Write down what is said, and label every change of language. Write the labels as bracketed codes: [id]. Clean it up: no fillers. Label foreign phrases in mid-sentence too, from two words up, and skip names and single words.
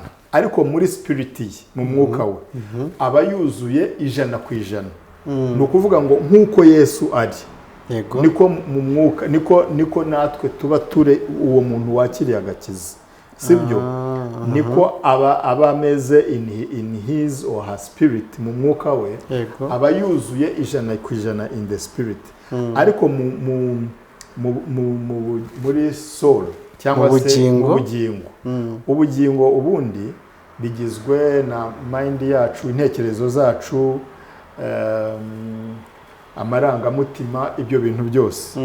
[rw] Ariko muri spirit ye, mu mwuka we, aba yuzuye 100%. Ni ukuvuga ngo nk'uko Yesu ari, niko mu mwuka, niko natwe tuba ture uwo muntu wakiriye agakiza, sibyo? Niko aba ameze [en] in his or her spirit, [rw] mu mwuka we, aba yuzuye 100% [en] in the spirit. [rw] Ariko muri soul cyangwa se mu bugingo, ubugingo ubundi bigizwe na mind yacu, intekerezo zacu, amarangamutima, ibyo bintu byose.